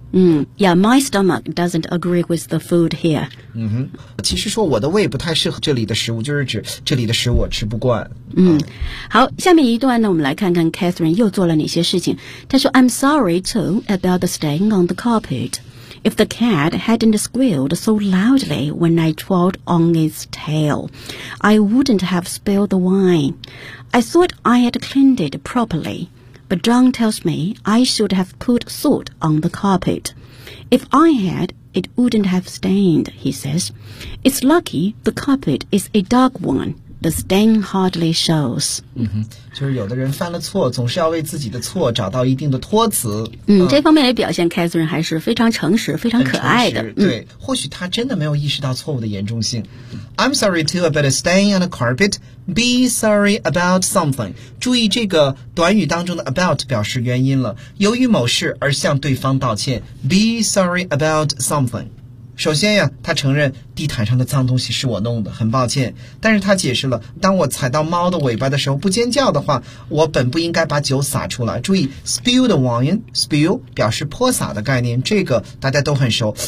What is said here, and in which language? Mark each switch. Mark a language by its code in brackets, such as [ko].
[en] Yeah, my stomach doesn't agree with the food here、 [zh] 其实说我的胃不太适合这里的食物就是指这里的食物我吃不惯、好下面一段呢我们来看看 Catherine 又做了哪些事情她说 [en] I'm sorry too about the stain on the carpetIf the cat hadn't squealed so loudly when I trod on its tail, I wouldn't have spilled the wine. I thought I had cleaned it properly, but John tells me I should have put salt on the carpet. If I had, it wouldn't have stained, he says. It's lucky the carpet is a dark one. The stain hardly shows. [zh] 就是有的人犯了错，总是要为自己的错找到一定的托词。这方面也表现 Catherine 还是非常诚实，非常可爱的。对，或许他真的没有意识到错误的严重性。 [en] I'm sorry too about a stain on the carpet. Be sorry about something. [zh] 注意这个短语当中的 about 表示原因了，由于某事而向对方道歉。 [en] Be sorry about something. [zh] 首先呀，他承认地毯上的脏东西是我弄的，很抱歉。但是他解释了，当我踩到猫的尾巴的时候不尖叫的话，我本不应该把酒洒出来。注意 spill the wine, spill 表示泼洒的概念，这个大家都很熟。